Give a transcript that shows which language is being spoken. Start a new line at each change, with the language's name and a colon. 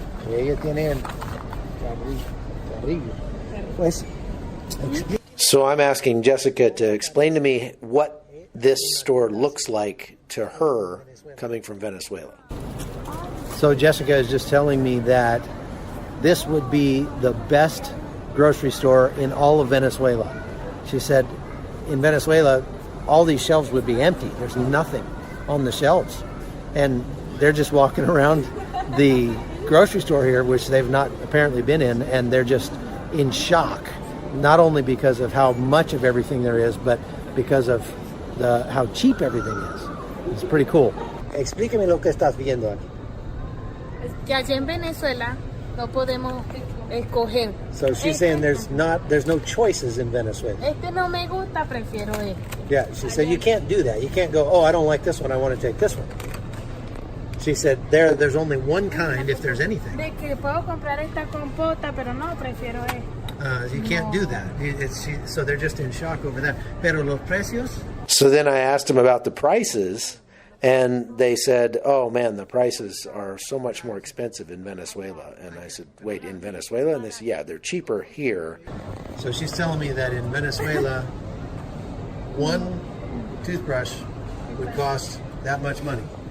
Spanish: Y ellos tienen carrillo.
English: Pues, so I'm asking Jessica to explain to me what this store looks like to her coming from Venezuela. So Jessica is just telling me that this would be the best grocery store in all of Venezuela. She said in Venezuela, all these shelves would be empty. There's nothing on the shelves. And they're just walking around the grocery store here, which they've not apparently been in, and they're just in shock. Not only because of how much of everything there is, but because of how cheap everything is. It's pretty cool.
Spanish: Explíqueme lo que estás viendo aquí. Que allá en Venezuela no podemos escoger.
English: So she's saying there's no choices in Venezuela.
Spanish: Este no me gusta, prefiero este.
English: Yeah, she said you can't do that. You can't go, oh, I don't like this one, I want to take this one. She said there's only one kind if there's anything.
Spanish: De que puedo comprar esta compota, pero no, prefiero este.
English: You can't do that. So they're just in shock over that.
Spanish: Pero los precios?
English: So then I asked them about the prices, and they said, oh man, the prices are so much more expensive in Venezuela. And I said, wait, in Venezuela? And they said, yeah, they're cheaper here. So she's telling me that in Venezuela, one toothbrush would cost that much money.